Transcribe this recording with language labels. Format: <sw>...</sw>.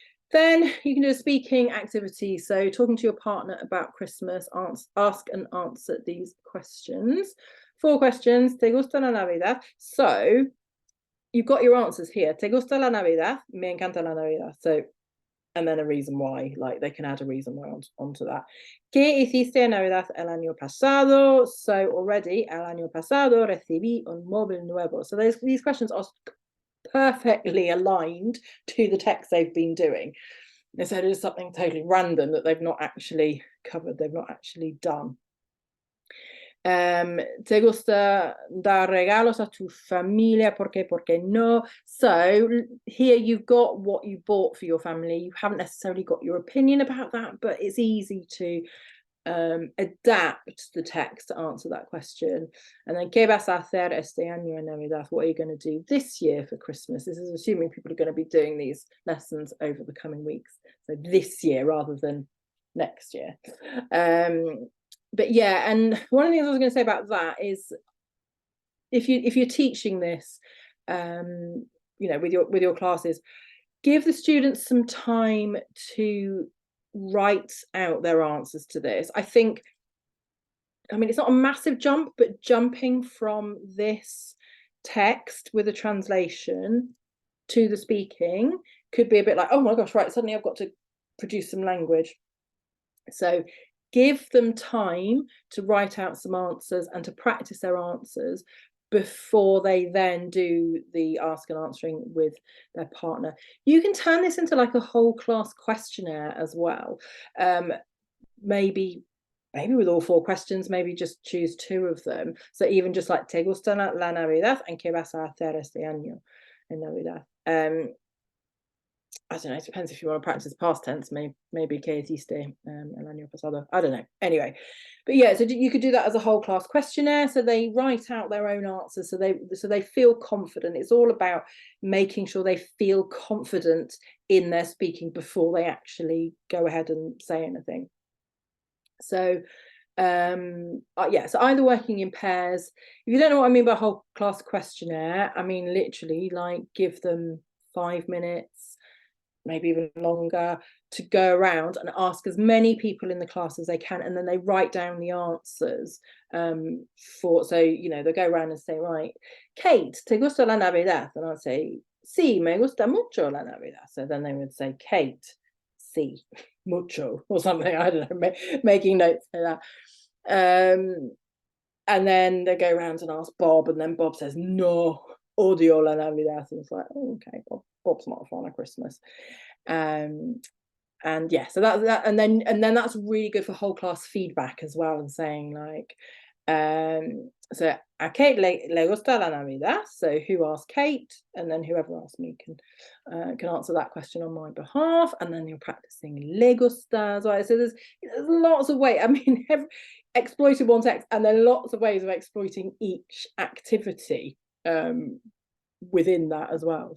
<en>Then you can do a speaking activity. So talking to your partner about Christmas, ask and answer these questions. 4 questions.</en> <es>¿Te gusta la Navidad?</es> <en>So you've got your answers here.</en> <es>¿Te gusta la Navidad? Me encanta la Navidad.</es> <en>So, and then a reason why, like they can add a reason why onto that. ¿Qué hiciste en Navidad el año pasado? So already, el año pasado recibí un móvil nuevo. So these questions are perfectly aligned to the text they've been doing. Instead of something totally random that they've not actually covered, they've not actually done.</en> <es>¿Te gusta dar regalos a tu familia? ¿Por qué? ¿Por qué no?</es> <en>So here you've got what you bought for your family. You haven't necessarily got your opinion about that, but it's easy to adapt the text to answer that question. And then,</en> <es>¿qué vas a hacer este año en Navidad?</es> <en>What are you going to do this year for Christmas? This is assuming people are going to be doing these lessons over the coming weeks. So this year rather than next year. But yeah, and one of the things I was going to say about that is if you're teaching this, you know, with your classes, give the students some time to write out their answers to this. I mean, it's not a massive jump, but jumping from this text with a translation to the speaking could be a bit like, oh my gosh, right, suddenly I've got to produce some language. So give them time to write out some answers and to practice their answers before they then do the ask and answering with their partner. You can turn this into like a whole class questionnaire as well. Maybe with all 4 questions, maybe just choose 2 of them. So even just like,</en> <es>¿te gusta la Navidad?</es> <en>And</en> <es>¿qué vas a hacer este año en Navidad?</es> <en>I don't know, it depends if you want to practice past tense, maybe</en> <es>¿qué hiciste el año pasado?</es> <en>I don't know. Anyway, but yeah, so you could do that as a whole class questionnaire. So they write out their own answers, so they feel confident. It's all about making sure they feel confident in their speaking before they actually go ahead and say anything. So yeah, so either working in pairs. If you don't know what I mean by whole class questionnaire, I mean literally like give them 5 minutes, maybe even longer, to go around and ask as many people in the class as they can, and then they write down the answers so you know, they'll go around and say, right, Kate,</en> <es>¿te gusta la Navidad?</es> <en>And I'll say,</en> <es>sí, me gusta mucho la Navidad.</es> <en>So then they would say, Kate,</en> <es>sí, mucho,</es> <en>or something, I don't know, making notes like that. And then they go around and ask Bob, and then Bob says,</en> <es>no, odio la Navidad.</es> <en>And it's like, oh, okay, Bob's not a fan of Christmas. And yeah, so that and then that's really good for whole class feedback as well, and saying like,</en> <es>So a Kate le gusta la Navidad.</es> <en>So who asked Kate? And then whoever asked me can answer that question on my behalf. And then you're practicing le gusta. Right? So there's lots of ways. I mean, exploited one text, and then lots of ways of exploiting each activity within that as well.</en>